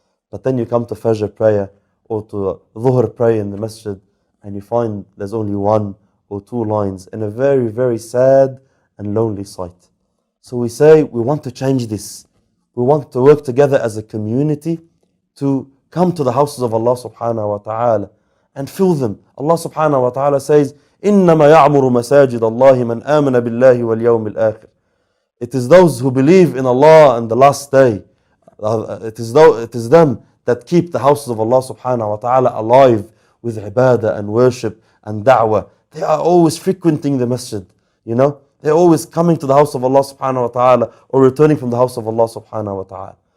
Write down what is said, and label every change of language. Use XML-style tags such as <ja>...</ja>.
<en>But then you come to Fajr prayer or to Dhuhr prayer in the Masjid, and you find there's only one or two lines in a very sad and lonely sight. So we say we want to change this. We want to work together as a community to come to the houses of Allah subhanahu wa ta'ala and fill them.</en> <ar>Allah subhanahu wa ta'ala says, إِنَّمَا يَعْمُرُ مَسَاجِدَ اللَّهِ مَنْ آمَنَ بِاللَّهِ وَالْيَوْمِ الْآخِرِ.</ar> <en>It is those who believe in Allah and the last day. It is them that keep the houses of Allah subhanahu wa ta'ala alive with ibadah and worship and da'wah. They are always frequenting the masjid, They're always coming to the house of Allah subhanahu wa ta'ala or returning from the house of Allah subhanahu wa ta'ala.</en>